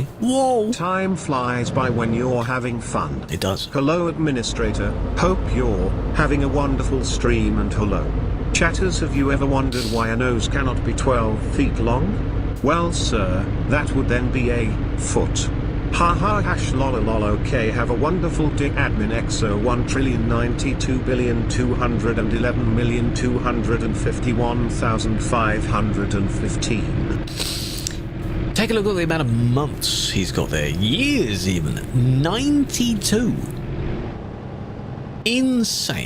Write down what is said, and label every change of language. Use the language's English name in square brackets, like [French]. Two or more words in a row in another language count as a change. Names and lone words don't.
[English] Whoa! Time flies by when you're having fun. It does. Hello, administrator. Hope you're having a wonderful stream, and hello, chatters. Have you ever wondered why a nose cannot be 12 feet long? Well, sir, that would then be a foot. Ha ha hash lol lol. Okay, have a wonderful day, admin. XO 1,092,211,251,515. Take a look at the amount of months he's got there. Years even. 92. Insane.